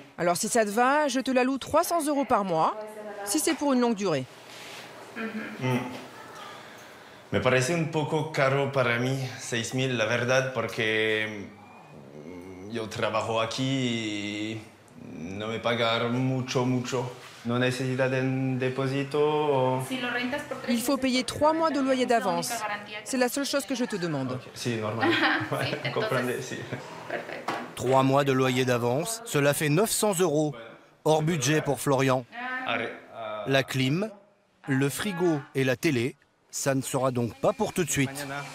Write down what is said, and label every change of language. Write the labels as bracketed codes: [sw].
[fr] Alors si ça te va, je te la loue 300 € par mois, si c'est pour une longue durée. [es] Me parece un poco caro para mí, 6.000, la verdad, porque yo trabajo aquí y no me pagan mucho. No necesitas un depósito. [fr] Il faut payer 3 mois de loyer d'avance. C'est la seule chose que je te demande. Okay. Si, normal. Comprendez, si. 3 mois de loyer d'avance, cela fait 900 €, hors budget pour Florian. La clim, le frigo et la télé, ça ne sera donc pas pour tout de suite.